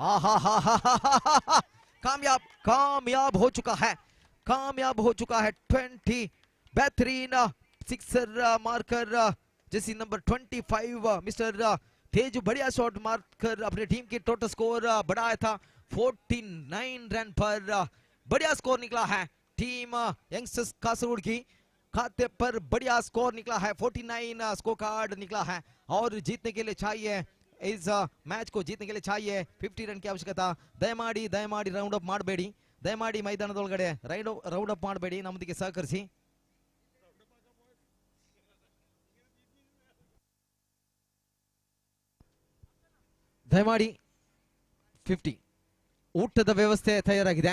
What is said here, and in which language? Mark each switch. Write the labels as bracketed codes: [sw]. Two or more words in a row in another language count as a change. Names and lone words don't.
[hi] कामयाब हो चुका है 20 बेहतरीन सिक्सर मारकर जैसी नंबर 25 मिस्टर तेज बढ़िया शॉट मारकर अपने टीम की टोटल स्कोर बढ़ाया था 49 रन पर. बढ़िया स्कोर निकला है टीम यंगस्टर्स कासरगोड की खाते पर, बढ़िया स्कोर निकला है. 49 स्कोर कार्ड निकला है और जीतने के लिए चाहिए, इस मैच को जीतने के लिए चाहिए 50 रन की आवश्यकता. [kn] ದಯಮಾಡಿ [en] round up [kn] ಮಾಡಬೇಡಿ, ದಯಮಾಡಿ ಮೈದಾನದೊಳಗಡೆ [en] round up [kn] ಮಾಡಬೇಡಿ, ನಮ್ಮೊಂದಿಗೆ ಸಹಕರಿಸಿ. ದಯಮಾಡಿ 50 ಊಟದ ವ್ಯವಸ್ಥೆ ತಯಾರಾಗಿದೆ.